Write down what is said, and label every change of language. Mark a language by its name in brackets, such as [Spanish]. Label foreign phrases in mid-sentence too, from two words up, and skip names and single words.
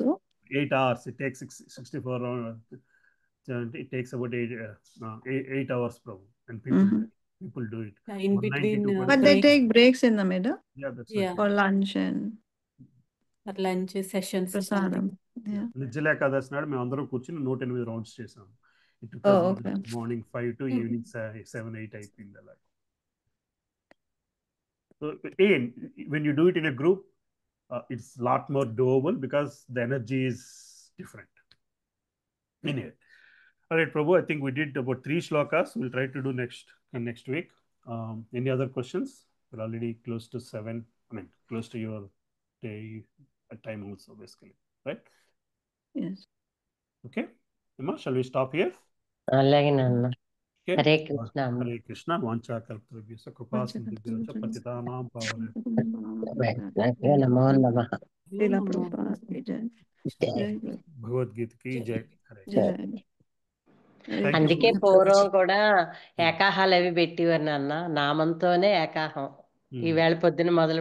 [English] 8 hours. It takes 64 rounds. It takes about 8 hours, Prabhu. And people do it. In between. But they take breaks in the middle. Yeah, that's right. For lunch and for lunch sessions. prasadam. [Telugu] Nijjala Ekadasi నాడు మేము అందరం కూర్చుని 108 రౌండ్స్ చేసాం. [English] morning 5 to evening [Telugu] 7-8 అయిపోయింది అలా. [English] So again, when you do it in a group, it's a lot more doable because the energy is different. Anyway, all right, Prabhu, I think we did about 3 shlokas. We'll try to do next week. Any other questions? We're already close to 7. I mean, close to your day time also, basically, right? Yes. Okay, Emma, shall we stop here? [Telugu] అలాగే నాన్న. [English] Okay. [Telugu] హరే కృష్ణ. [Sanskrit] హరే కృష్ణ. వాంఛా కల్పతరుభ్యశ్చ కృపా సింధుభ్యశ్చ పతితానాం పావనేభ్యో నమో నమః. [Hindi] श्रील प्रभुपाद की जय. भगवद्गीता की जय. Jai. [Telugu] అందుకే పూర్వం కూడా ఏకాహాలు అవి పెట్టేవారు నాన్న, నామంతోనే ఏకాహం. ఈవేళ పొద్దున మొదలు